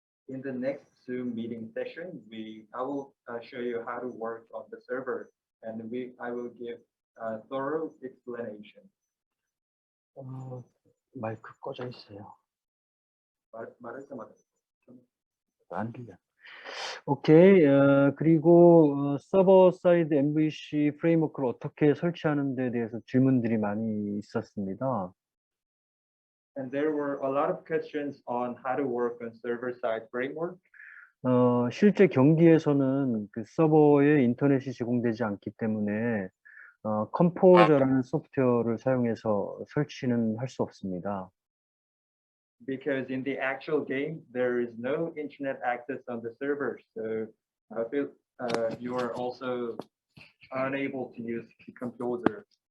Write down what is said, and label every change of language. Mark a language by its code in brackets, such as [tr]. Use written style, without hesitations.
[en] In the next Zoom meeting session, I will show you how to work on the server, and I will give a thorough explanation. [ko] 마이크 꺼져 있어요. 말할 때마다. 안 들려. 오케이. 그리고 서버 사이드 MVC 프레임워크를 어떻게 설치하는 데 대해서 질문들이 많이 있었습니다. [en] And there were a lot of questions on how to work on server-side framework. [ko] 실제 경기에서는 서버에 인터넷이 제공되지 않기 때문에 컴포저라는 소프트웨어를 사용해서 설치는 할 수 없습니다. [en] Because in the actual game, there is no internet access on the server, so you are also unable to use the composer.